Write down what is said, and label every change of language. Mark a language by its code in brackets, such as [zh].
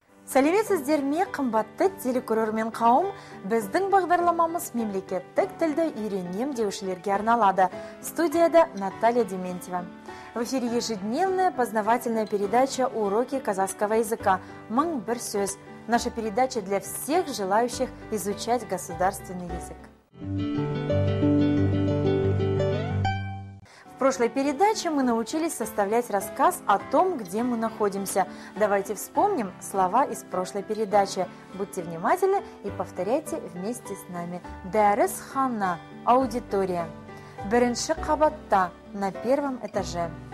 [kk] Сәлеметсіздер ме, қымбатты телекөрермен қауым, біздің бағдарламамыз мемлекеттік тілді үйренем деушілерге арналады. Студияда Наталья Дементьева. [ru] В эфире ежедневная познавательная передача «Уроки казахского языка. Мың бір сөз». Наша передача для всех желающих изучать государственный язык. В прошлой передаче мы научились составлять рассказ о том, где мы находимся. Давайте вспомним слова из прошлой передачи. Будьте внимательны и повторяйте вместе с нами. [kk] Дәріс хана – аудитория. Бірінші қабатта – [ru] на первом этаже.